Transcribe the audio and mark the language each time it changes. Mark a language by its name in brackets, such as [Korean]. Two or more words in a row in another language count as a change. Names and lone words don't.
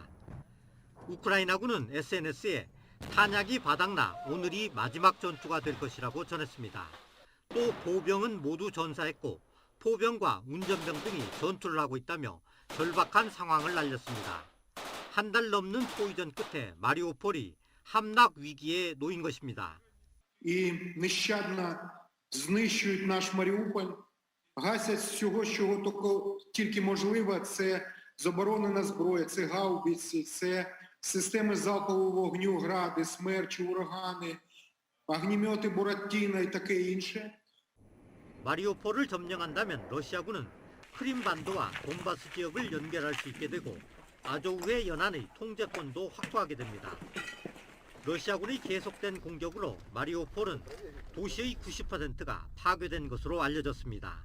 [Korean] 우크라이나군은 SNS에 탄약이 바닥나 오늘이 마지막 전투가 될 것이라고 전했습니다. 또 보병은 모두 전사했고 포병과 운전병 등이 전투를 하고 있다며 절박한 상황을 알렸습니다. 한 달 넘는 포위전 끝에 마리오폴이 함락 위기에 놓인 것입니다. [Ukrainian] знищують наш Маріуполь, гасять всього, чого тільки можливо. Це заборонена зброя, це гаубиці, це системи залпового вогню, гради, смерчі, урагани, огнемети Буратіно і таке інше. [Korean] 마리오폴을 점령한다면 러시아군은 크림반도와 돈바스 지역을 연결할 수 있게 되고 아조우의 연안의 통제권도 확보하게 됩니다. 러시아군의 계속된 공격으로 마리오폴은 도시의 90%가 파괴된 것으로 알려졌습니다.